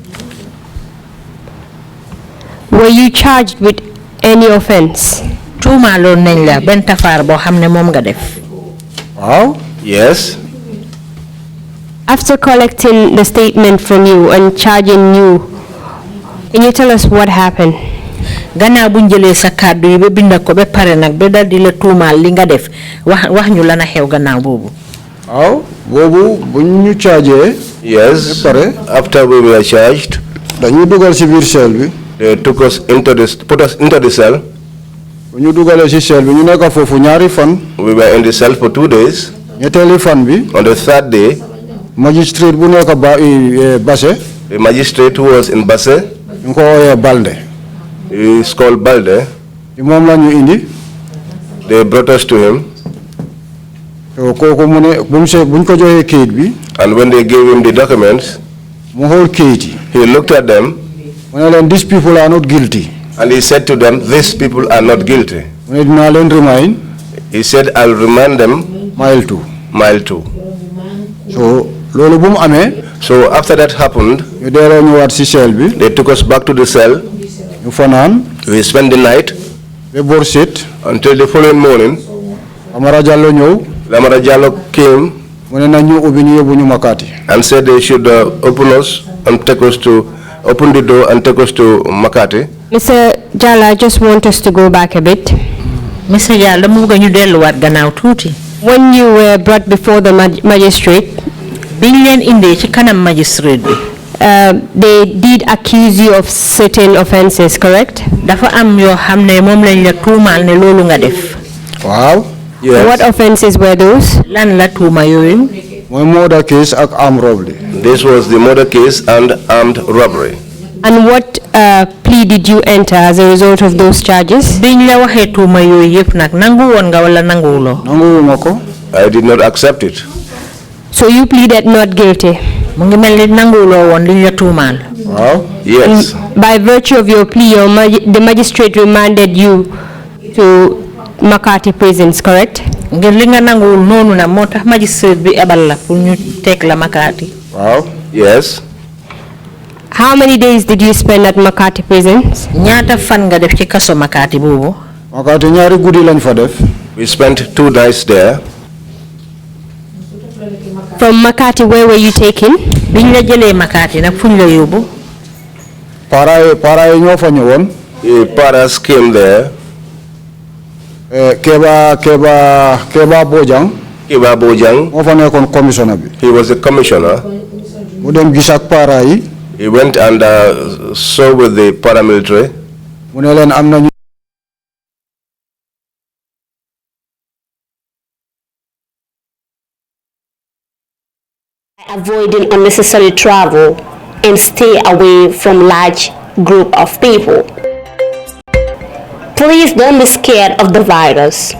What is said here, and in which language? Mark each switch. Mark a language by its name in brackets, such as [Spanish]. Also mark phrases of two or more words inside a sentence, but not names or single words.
[English] Were you charged with any offense? [Wolof] Tuumaaloon nañ la benn tafaar boo xam ne moom nga def? waaw. [English] Yes. After collecting the statement from you and charging you, can you tell us what happened? [Wolof] Gannaaw buñ jëlee sa kàddu yi ba binda ko ba pare nag ba dal di la tuumaal li nga def wax ñu lan a xew gannaaw boobu. waaw boobu buñ ñu chargé. [English] Yes. [Wolof] pare. [English] After we were charged, [Wolof] dañu dugal si biir cell bi. [English] they put us into the cell. [Wolof] bu ñu dugalee si cell bi ñu nekk foofu ñaari fan. [English] We were in the cell for 2 days. [Wolof] ñetteeli fan bi. [English] On the 3rd day, [Wolof] magistrate bu nekk Basse. [English] the magistrate who was in Basse, [Wolof] ñu ko woowee Balde. [English] he is called Balde. [Wolof] moom la ñu indi. [English] They brought us to him. [Wolof] so kooku mu ne buñ ko joxee kayit bi. [English] And when they gave him the documents, [Wolof] mu xool kayit yi. [English] he looked at them. [Wolof] mu ne leen [English] these people are not guilty. And he said to them, these people are not guilty. [Wolof] mu ne dinaa leen remind. [English] He said, I'll remind them [Wolof] mile 2. [English] mile 2. [Wolof] so loolu bu mu amee. [English] So after that happened, [Wolof] ñu delloo ñëwaat si cell bi. [English] they took us back to the cell. [Wolof] ñu fanaan. [English] We spent the night [Wolof] ba boor set. [English] until the following morning. [Wolof] Kamara Jallow ñëw. [English] Lamara Jallow came [Wolof] mu ne nañ ñu ubbi ñu yóbbu ñu Makati. [English] and said they should open the door and take us to Makati. Mr. Jallow, I just want us to go back a bit. Mr. [Wolof] Jallow mu bëgg ñu delluwaat gannaaw tuuti. [English] When you were brought before the magistrate, [Wolof] biñ leen indee ci kanam magistrate bi. [English] They did accuse you of certain offenses, correct? [Wolof] Dafa am yoo xam ne moom lañ la tuumaal ne loolu nga def. waaw. [English] Yes. What offenses were those? [Wolof] Lan la tuuma yooyu? mooy [English] murder case [Wolof] ak [English] armed robbery. This was the murder case and armed robbery. And what plea did you enter as a result of those charges? [Wolof] Biñ la waxee tuuma yooyu yëpp nag nangu woon nga wala nanguwuloo? nanguwuma ko. [English] I did not accept it. So you pleaded not guilty? [Wolof] Mu ngi mel ni nanguwuloo woon liñ la tuumaal. waaw. [English] Yes. By virtue of your plea, the magistrate remanded you to Makati prisons, correct? [Wolof] Ngir li nga nanguwul noonu na moo tax magistrate bi ebal la pour ñu teg la Makati. waaw. [English] Yes. How many days did you spend at Makati prisons? [Wolof] Ñaata fan nga def ci kaso Makati boobu? Makati ñaari guddi lañ fa def. [English] We spent 2 nights there. From Makati, where were you taken? [Wolof] Biñ la jëlee Makati nag fuñ la yóbbu? para yi ñoo fa ñëwoon. [English] The paras came there. Keba Bojang. Kiba Bojang, [Wolof] moo fa nekkoon commissioner bi. [English] he was the commissioner. [Wolof] mu dem gis ak para yi. [English] He went and saw with the paramilitary. [Wolof] mu ne leen am nañu. [English] Avoiding unnecessary travel and stay away from large group of people. Please don't be scared of the virus.